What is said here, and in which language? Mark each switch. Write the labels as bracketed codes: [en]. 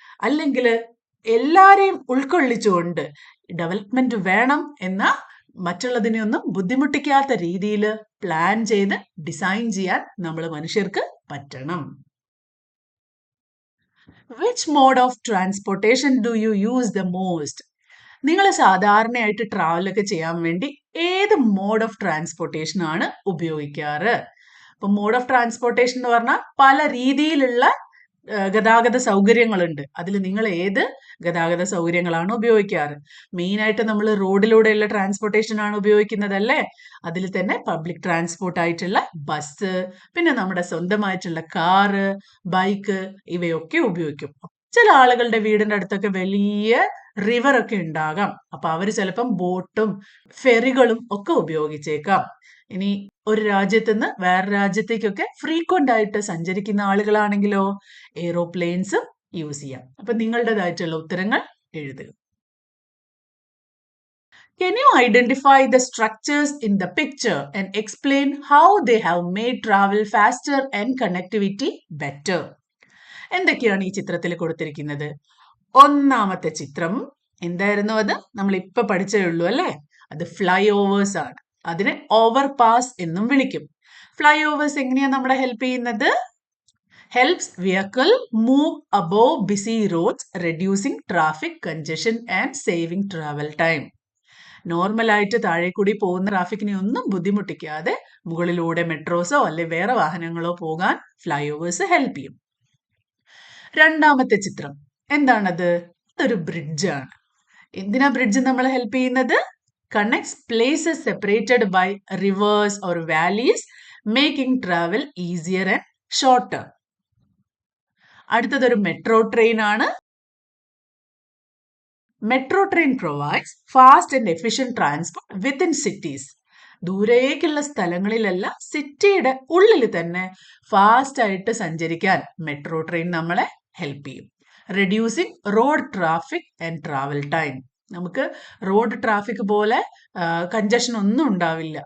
[ml] അല്ലെങ്കിൽ എല്ലാരെയും ഉൾക്കൊള്ളിച്ചുകൊണ്ട് ഡെവലപ്മെന്റ് വേണം എന്ന മറ്റുള്ളതിനെയൊന്നും ബുദ്ധിമുട്ടിക്കാത്ത രീതിയിൽ പ്ലാൻ ചെയ്ത് ഡിസൈൻ ചെയ്യാൻ നമ്മൾ മനുഷ്യർക്ക് പറ്റണം. [en] Which mode of transportation do you use the most? [ml] നിങ്ങൾ സാധാരണയായിട്ട് ട്രാവൽ ഒക്കെ ചെയ്യാൻ വേണ്ടി ഏത് മോഡ് ഓഫ് ട്രാൻസ്പോർട്ടേഷൻ ആണ് ഉപയോഗിക്കാറ്? അപ്പൊ മോഡ് ഓഫ് ട്രാൻസ്പോർട്ടേഷൻ എന്ന് പറഞ്ഞാൽ പല രീതിയിലുള്ള ഗതാഗത സൗകര്യങ്ങളുണ്ട്. അതിൽ നിങ്ങൾ ഏത് ഗതാഗത സൗകര്യങ്ങളാണ് ഉപയോഗിക്കാറ്? മെയിനായിട്ട് നമ്മൾ റോഡിലൂടെയുള്ള ട്രാൻസ്പോർട്ടേഷൻ ആണ് ഉപയോഗിക്കുന്നതല്ലേ? അതിൽ തന്നെ പബ്ലിക് ട്രാൻസ്പോർട്ട് ആയിട്ടുള്ള ബസ്, പിന്നെ നമ്മുടെ സ്വന്തമായിട്ടുള്ള കാറ്, ബൈക്ക് ഇവയൊക്കെ ഉപയോഗിക്കും. ചില ആളുകളുടെ വീടിന്റെ അടുത്തൊക്കെ വലിയ റിവർ ഒക്കെ ഉണ്ടാകാം. അപ്പൊ അവര് ചിലപ്പം ബോട്ടും ഫെറികളും ഒക്കെ ഉപയോഗിച്ചേക്കാം. ഇനി ഒരു രാജ്യത്ത് നിന്ന് വേറെ രാജ്യത്തേക്കൊക്കെ ഫ്രീക്വന്റ് ആയിട്ട് സഞ്ചരിക്കുന്ന ആളുകളാണെങ്കിലോ എയ്റോപ്ലെയിൻസും യൂസ് ചെയ്യാം. അപ്പൊ നിങ്ങളുടേതായിട്ടുള്ള ഉത്തരങ്ങൾ എഴുതുക. [en] Can you identify the structures in the picture and explain how they have made travel faster and connectivity better? [ml] എന്തൊക്കെയാണ് ഈ ചിത്രത്തിൽ കൊടുത്തിരിക്കുന്നത്? ഒന്നാമത്തെ ചിത്രം എന്തായിരുന്നു? അത് നമ്മൾ ഇപ്പൊ പഠിച്ചേ ഉള്ളൂ അല്ലേ? അത് ഫ്ലൈ ഓവേഴ്സ് ആണ്. അതിനെ ഓവർ പാസ് എന്നും വിളിക്കും. ഫ്ലൈ ഓവേഴ്സ് എങ്ങനെയാ നമ്മളെ ഹെൽപ്പ് ചെയ്യുന്നത്? [en] Helps vehicle move above busy roads, reducing traffic congestion and saving travel time. [ml] നോർമലായിട്ട് താഴെ കൂടി പോകുന്ന ട്രാഫിക്കിനെ ഒന്നും ബുദ്ധിമുട്ടിക്കാതെ മുകളിലൂടെ മെട്രോസോ അല്ലെ വേറെ വാഹനങ്ങളോ പോകാൻ ഫ്ലൈ ഓവേഴ്സ് ഹെൽപ്പ് ചെയ്യും. രണ്ടാമത്തെ ചിത്രം എന്താണത്? അതൊരു ബ്രിഡ്ജാണ്. എന്തിനാ ബ്രിഡ്ജ് നമ്മളെ ഹെൽപ്പ് ചെയ്യുന്നത്? [en] connects places separated by rivers or valleys, making travel easier and shorter. [ml] അടുത്തതൊരു മെട്രോ ട്രെയിൻ ആണ്. [en] Metro train provides fast and efficient transport within cities. [ml] ദൂരേക്കുള്ള സ്ഥലങ്ങളിലല്ല, സിറ്റിയുടെ ഉള്ളിൽ തന്നെ ഫാസ്റ്റ് ആയിട്ട് സഞ്ചരിക്കാൻ മെട്രോ ട്രെയിൻ നമ്മളെ ഹെൽപ്പ് ചെയ്യും. [en] Reducing road traffic and travel time. [ml] നമുക്ക് റോഡ് ട്രാഫിക് പോലെ കഞ്ചഷൻ ഒന്നും ഉണ്ടാവില്ല.